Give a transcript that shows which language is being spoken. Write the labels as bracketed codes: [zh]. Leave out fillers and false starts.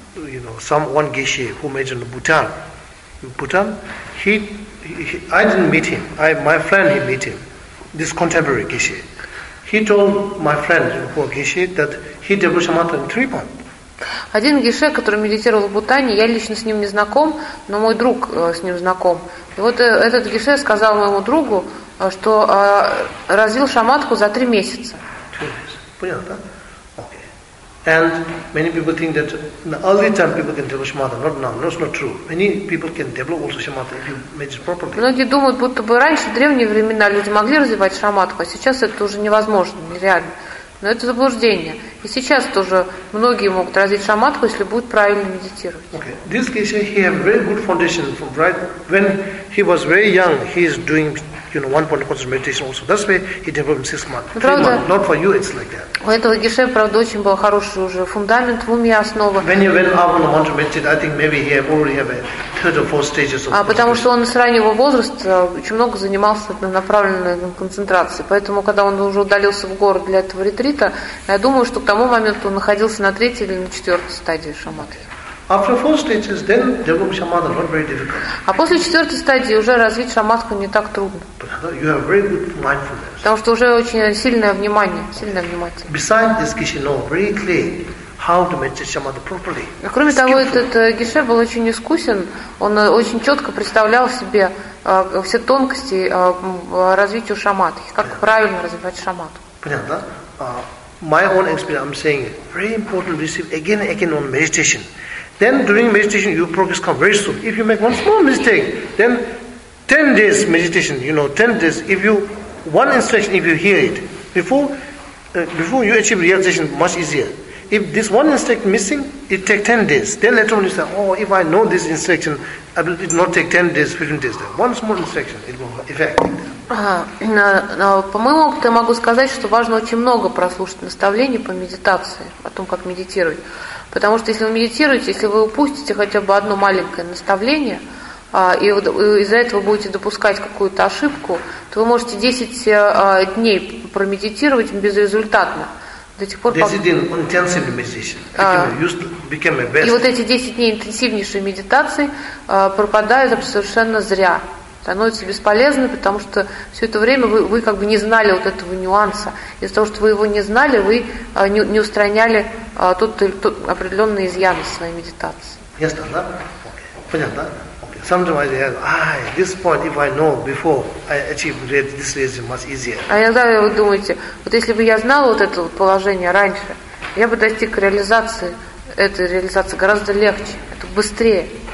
[en] You know, one geshe who majored in Bhutan, he I didn't meet him. My friend met him. This contemporary geshe. He told my friend who was geshe that he developed shamatha in 3 months. [ru] Один геше, который медитировал в Бутане, я лично с ним не знаком, но мой друг с ним знаком. И вот этот геше сказал моему другу, что развил шамадху за 3 месяца. Понятно, okay. [en] And many people think that in the early time people can develop shamatha. Not now. No, it's not true. Many people can develop also shamatha if you meditate properly. [ru] Многие думают, будто бы раньше, в древние времена, люди могли развивать шамадху, а сейчас это уже невозможно, нереально. Но это заблуждение. И сейчас тоже многие могут развить шамадху, если будут правильно медитировать. [en] Okay. This geshe, he had very good foundation from right when he was very young. He is doing, you know, 1 point concentration meditation also. That's why he developed 6 months. [ru] Правда, [en] 3 months. Not for you, it's like that. [ru] У этого геше, правда, очень был хороший уже фундамент в уме, основа. [en] When Avana wanted to meditate, I think maybe he already have a third or fourth stages of. [ru] А потому что он с раннего возраста очень много занимался однонаправленной концентрацией. Поэтому, когда он уже удалился в город для этого ретрита, я думаю, что к тому моменту он находился на третьей или на четвертой стадии шамадхи. [en] After 4 stages, then develop shamatha not very difficult. [ru] А после четвертой стадии уже развить шамадху не так трудно. [en] You have very good mindfulness. [ru] Потому что уже очень сильное внимание, сильное внимание. [en] Besides this, geshe know very clearly how to meditate shamatha properly. [ru] Кроме того, этот геше был очень искусен. Он очень четко представлял себе все тонкости развития шамадхи, как правильно развивать шамадху. Понятно. [en] My own experience, I'm saying it. Very important to receive again and again on meditation. Then during meditation, your progress comes very soon. If you make one small mistake, then 10 days meditation, you know, 10 days, if you, one instruction, if you hear it, before you achieve realization, much easier. If this one instruction missing, it takes 10 days. Then later on you say, oh, if I know this instruction, it will not take 10 days, 15 days. Then. One small instruction, it will affect it. [ru] По моему опыту, я могу сказать, что важно очень много прослушать наставлений по медитации, о том, как медитировать. Потому что если вы медитируете, если вы упустите хотя бы одно маленькое наставление, и из-за этого будете допускать какую-то ошибку, то вы можете 10 дней промедитировать безрезультатно. До тех пор, и вот эти 10 дней интенсивнейшей медитации пропадают совершенно зря. Становится бесполезным, потому что все это время вы как бы не знали вот этого нюанса. Из-за того, что вы его не знали, вы не устраняли тот определенный изъян в своей медитации. Ясно, да? Понятно, да? [en] Sometimes I say, this point, if I know before, I achieve this reason much easier. [ru] А иногда вы думаете, вот если бы я знала вот это вот положение раньше, я бы достиг реализации, этой реализации гораздо легче, это быстрее.